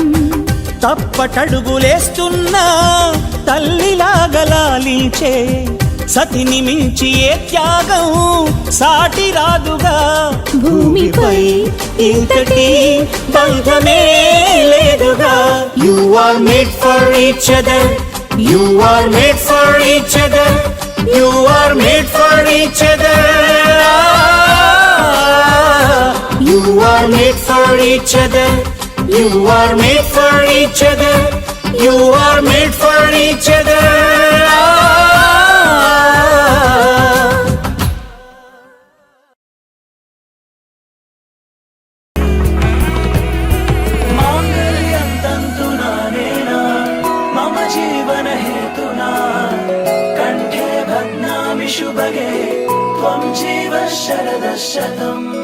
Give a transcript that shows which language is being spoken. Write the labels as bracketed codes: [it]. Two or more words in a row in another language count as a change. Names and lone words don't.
[te] తప్పటడుగులేస్తున్నా తల్లిలాగా లాలించే సతిని మించి ఏ త్యాగం సాటి రాదుగా భూమిపై ఇంతటి బంధమే లేదుగా [en] you are made for each other you are made for each other you are made for each other you are made for each other you are made for each other you are made for each other [sa] माङ्गल्यं तन्तुना नेना मम जीवनहेतुना कण्ठे बध्नामि शुभगे त्वं जीव शरदः शतम्